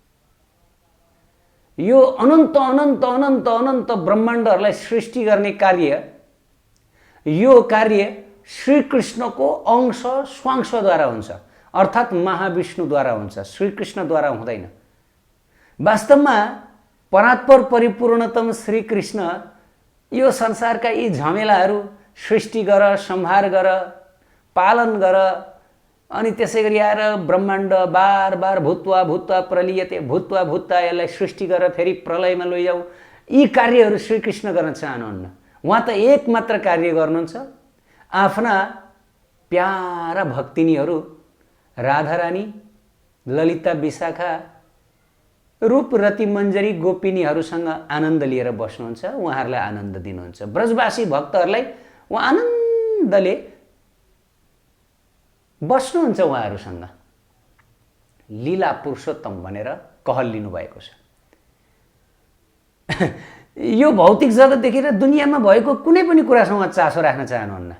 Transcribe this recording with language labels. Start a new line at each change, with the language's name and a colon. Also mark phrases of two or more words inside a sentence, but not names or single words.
Nepali: यो अनन्त अनन्त अनन्त अनन्त ब्रह्माण्डहरूलाई सृष्टि गर्ने कार्य, यो कार्य श्रीकृष्णको अंश स्वांशद्वारा हुन्छ, अर्थात् महाविष्णुद्वारा हुन्छ, श्रीकृष्णद्वारा हुँदैन। वास्तवमा परात्पर परिपूर्णतम श्रीकृष्ण यो संसारका यी झमेलाहरू सृष्टि गर, संहार गर, पालन गर, अनि त्यसै गरी आएर ब्रह्माण्ड बार बार
Sanskrit: भूत्वा भूत्वा प्रलीयते, भूत्वा भूत्वा
Nepali: यसलाई सृष्टि गरेर फेरि प्रलयमा लैजाऊ, यी कार्यहरू श्रीकृष्ण गर्न चाहनुहुन्न। उहाँ त एक मात्र कार्य गर्नुहुन्छ, आफ्ना प्यारा भक्तिनीहरू राधारानी, ललिता, विशाखा, रूप, रति, मञ्जरी, गोपिनीहरूसँग आनन्द लिएर बस्नुहुन्छ, उहाँहरूलाई आनन्द दिनुहुन्छ। ब्रजवासी भक्तहरूलाई उहाँ आनन्दले बस्नुहुन्छ, उहाँहरूसँग लीला पुरुषोत्तम भनेर कहल लिनुभएको छ। यो भौतिक जगतदेखि र दुनियाँमा भएको कुनै पनि कुरासँग उहाँ चासो राख्न चाहनुहुन्न।